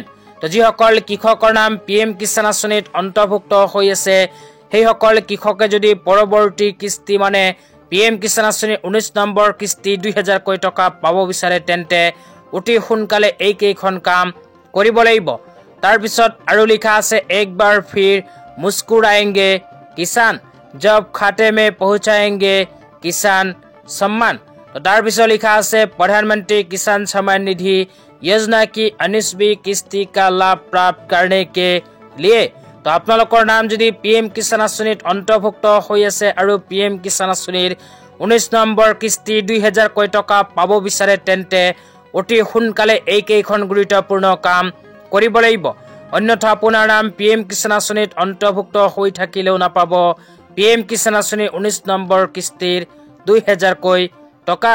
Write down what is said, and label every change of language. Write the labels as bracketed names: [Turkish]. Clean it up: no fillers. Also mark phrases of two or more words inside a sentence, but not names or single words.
[Assamese] তো যিসকল কৃষকৰ নাম PM কিষাণ আঁচনিত অন্তৰ্ভুক্ত হৈ আছে সেইসকল কৃষকে যদি পৰৱৰ্তী কিস্তি মানে PM কিষাণ আঁচনিৰ 19 নম্বৰ কিস্তি ২০০০ কোটি টকা পাব বিচাৰে তেন্তে অতি সোনকালে এইকেইখন কাম কৰিব লাগিব। তাৰপিছত আৰু লিখা আছে [Hindi] एक बार फिर मुस्कुराएंगे किसान जब खाते में पहुंचाएंगे किसान सम्मान। [Assamese] তো তাৰপিছত লিখা আছে প্ৰধানমন্ত্ৰী কিষাণ সন্মান নিধি [Hindi] योजना की 19वीं किस्ती का लाभ प्राप्त करने के लिए। [Assamese] তো আপোনালোকৰ নাম যদি PM কিষাণ আঁচনিত অন্তৰ্ভুক্ত হৈ আছে আৰু PM কিষাণ আঁচনিৰ 19 নম্বৰ কিস্তি ২০০০ কোটি টকা পাব বিচাৰে তেন্তে অতি সোনকালে এইকেইখন গুৰুত্বপূৰ্ণ কাম কৰিব লাগিব। অন্যথা আপোনাৰ নাম PM কিষাণ আঁচনিত অন্তৰ্ভুক্ত হৈ থাকিলেও নাপাব PM কিষাণ আঁচনিৰ 19 নম্বৰ কিস্তিৰ ২০০০ কোটি টকা।